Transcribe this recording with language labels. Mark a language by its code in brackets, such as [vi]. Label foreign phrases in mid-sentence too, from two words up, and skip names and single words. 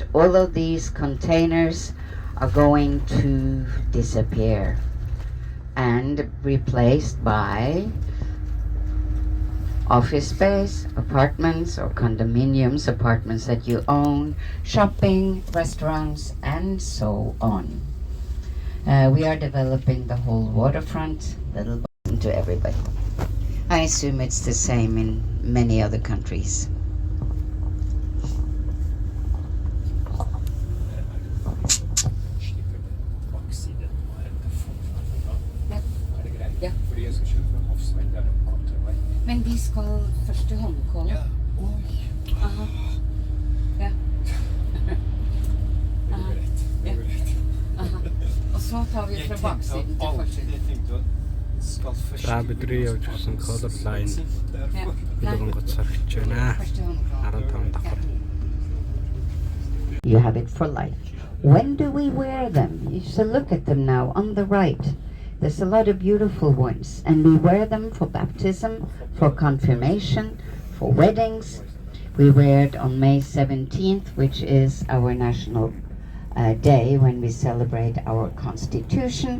[en] All of these containers are going to disappear and replaced by office space, apartments or condominiums, apartments that you own, shopping, restaurants, and so on. We are developing the whole waterfront, little to everybody. I assume it's the same in many other countries. [no] Ja. Fordi jeg skal kjøre fra Hofsveien der de kom til meg. Men vi skal først til Holmenkollen. Ja, oi. Aha. Ja. Det går rett. Det går rett. Aha. Og så tar vi fra baksiden til forsiden. Jeg tenkte at skal først... [mn] За бидний явж ирсэн Color Line бүгэн гоцорч байна. [no] Først til Holmenkollen. [mn] 15 давхар. [en] You have it for life. When do we wear them? You should look at them now on the right. There's a lot of beautiful ones, and we wear them for baptism, for confirmation, for weddings. We wear it on May 17th, which is our national day when we celebrate our Constitution.